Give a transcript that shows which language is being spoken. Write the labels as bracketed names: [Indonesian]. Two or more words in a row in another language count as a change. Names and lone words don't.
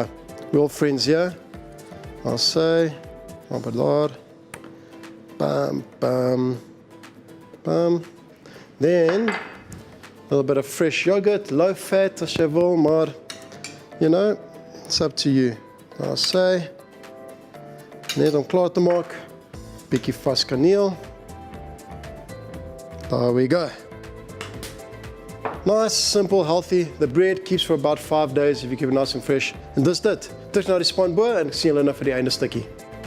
[English] We're all friends here. I'll say, oh my Lord, bam, bam, bam. Then, a little bit of fresh yogurt, low fat [Afrikaans] as jy wil, maar, [English] it's up to you. I'll say, [Afrikaans] net om klaar te maak, bietjie vars kaneel. [English] There we go. Nice, simple, healthy. The bread keeps for about 5 days if you keep it nice and fresh. [Afrikaans] En dis dit. Terug na die span bo en ek sien julle nou vir die einde stukkie.